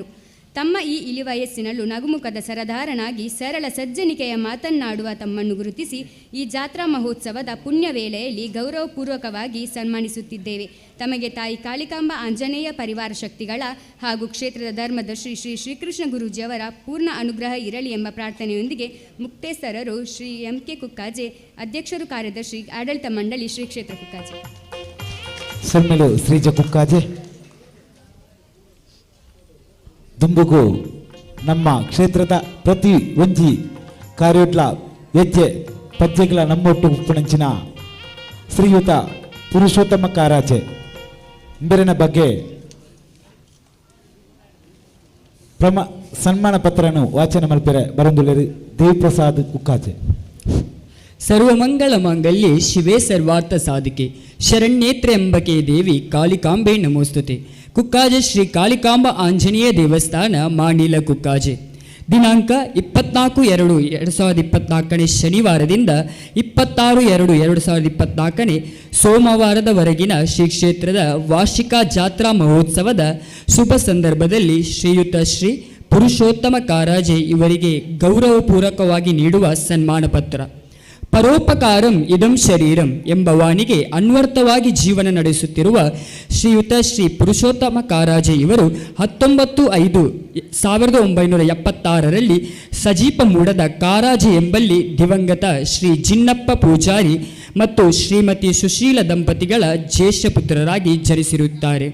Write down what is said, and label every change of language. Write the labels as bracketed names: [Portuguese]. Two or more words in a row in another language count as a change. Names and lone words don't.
[Kannada] ತಮ್ಮ ಈ ಇಳಿವಯಸ್ಸಿನಲ್ಲೂ ನಗುಮುಖದ ಸರದಾರನಾಗಿ ಸರಳ ಸಜ್ಜನಿಕೆಯ ಮಾತನ್ನಾಡುವ ತಮ್ಮನ್ನು ಗುರುತಿಸಿ ಈ ಜಾತ್ರಾ ಮಹೋತ್ಸವದ ಪುಣ್ಯ ವೇಳೆಯಲ್ಲಿ ಗೌರವಪೂರ್ವಕವಾಗಿ ಸನ್ಮಾನಿಸುತ್ತಿದ್ದೇವೆ. ತಮಗೆ ತಾಯಿ ಕಾಳಿಕಾಂಬ ಆಂಜನೇಯ ಪರಿವಾರ ಶಕ್ತಿಗಳ ಹಾಗೂ ಕ್ಷೇತ್ರದ ಧರ್ಮದರ್ಶಿ ಶ್ರೀ ಶ್ರೀಕೃಷ್ಣ ಗುರೂಜಿಯವರ ಪೂರ್ಣ ಅನುಗ್ರಹ ಇರಲಿ ಎಂಬ ಪ್ರಾರ್ಥನೆಯೊಂದಿಗೆ ಮುಕ್ತೇಸರರು ಶ್ರೀ ಎಂ.ಕೆ. ಕುಕ್ಕಾಜೆ, ಅಧ್ಯಕ್ಷರು ಕಾರ್ಯದರ್ಶಿ ಆಡಳಿತ ಮಂಡಳಿ ಶ್ರೀ ಕ್ಷೇತ್ರ ಕುಕ್ಕಾಜೆ. [Tulu] ಸೊಮ್ಮೆಲು ಶ್ರೀಜ ಕುಕ್ಕಾಜೆ ದುಂಬುಗು ನಮ್ಮ ಕ್ಷೇತ್ರದ ಪ್ರತಿ ಒಂಜಿ ಕಾರ್ಯೋಡ್ಲ ಹೆಜ್ಜೆ ಪಜ್ಜೆಗಳ ನಮ್ಮೊಟ್ಟು ಉಪ್ಪುಣಂಚಿನ ಶ್ರೀಯುತ ಪುರುಷೋತ್ತಮ ಕಾರಾಜೆ ಇಂಬರಿನ ಬಗ್ಗೆ ಸನ್ಮಾನ ಪತ್ರನು ವಾಚನ ಮಲ್ಪೆರೆ ಬರಂದುಳ್ಳೇರಿ ದೇವಿಪ್ರಸಾದ್ ಕುಕ್ಕಾಜೆ. [Sanskrit] ಸರ್ವಮಂಗಳ ಮಾಂಗಲ್ಯೆ ಶಿವೇ ಸರ್ವಾರ್ಥ ಸಾಧಿಕೆ ಶರಣ್ಯೇತ್ರ ಎಂಬಕೆ ದೇವಿ ಕಾಳಿಕಾಂಬೆ ನಮೋಸ್ತುತೆ. [Kannada] ಕುಕ್ಕಾಜೆ ಶ್ರೀ ಕಾಳಿಕಾಂಬ ಆಂಜನೇಯ ದೇವಸ್ಥಾನ ಮಾಣಿಲ ಕುಕ್ಕಾಜೆ. ದಿನಾಂಕ 24/2/2024 ಶನಿವಾರದಿಂದ 26/2/2024 ಸೋಮವಾರದವರೆಗಿನ ಶ್ರೀ ಕ್ಷೇತ್ರದ ವಾರ್ಷಿಕ ಜಾತ್ರಾ ಮಹೋತ್ಸವದ ಶುಭ ಸಂದರ್ಭದಲ್ಲಿ ಶ್ರೀಯುತ ಶ್ರೀ ಪುರುಷೋತ್ತಮ ಕಾರಾಜೆ ಇವರಿಗೆ ಗೌರವಪೂರ್ವಕವಾಗಿ ನೀಡುವ ಸನ್ಮಾನ ಪತ್ರ. [Sanskrit] ಪರೋಪಕಾರಂ ಇದಂ ಶರೀರಂ [Kannada] ಎಂಬ ವಾಣಿಗೆ ಅನ್ವರ್ಥವಾಗಿ ಜೀವನ ನಡೆಸುತ್ತಿರುವ ಶ್ರೀಯುತ ಶ್ರೀ ಪುರುಷೋತ್ತಮ ಕಾರಾಜೆ ಇವರು 19/5/1976ರಲ್ಲಿ ಸಜೀಪ ಮೂಡದ ಕಾರಾಜೆ ಎಂಬಲ್ಲಿ ದಿವಂಗತ ಶ್ರೀ ಜಿನ್ನಪ್ಪ ಪೂಜಾರಿ ಮತ್ತು ಶ್ರೀಮತಿ ಸುಶೀಲ ದಂಪತಿಗಳ ಜ್ಯೇಷ್ಠ ಪುತ್ರರಾಗಿ ಜನಿಸಿರುತ್ತಾರೆ.